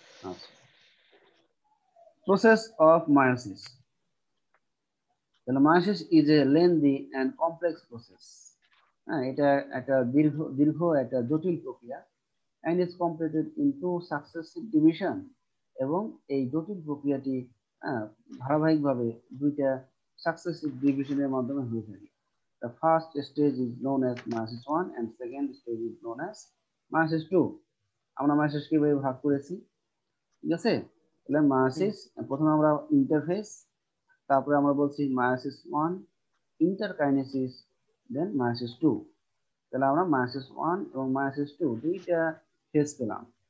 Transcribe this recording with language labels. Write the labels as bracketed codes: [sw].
[en] আচ্ছা, process of meiosis. তাহলে meiosis is a lengthy and complex process. [bn] হ্যাঁ এটা একটা দীর্ঘ দীর্ঘ একটা জটিল প্রক্রিয়া, [en] and is completed in two successive division। [bn] এবং এই জটিল প্রক্রিয়াটি ধারাবাহিকভাবে দুইটা সাকসেসিভ ডিভিশনের মাধ্যমে হয়ে থাকে। [en] The first stage is known as [bn] meiosis 1 and second stage is known as meiosis two, আমরা মায়োসিস কিভাবে ভাগ করেছি, ঠিক আছে? তাহলে মায়োসিস প্রথমে আমরা ইন্টারফেস, তারপরে আমরা বলছি মায়োসিস ওয়ান, ইন্টারকাইনেসিস, দেন মায়োসিস টু। তাহলে আমরা মায়োসিস ওয়ান এবং মায়োসিস টু দুইটা ফেজ পেলাম।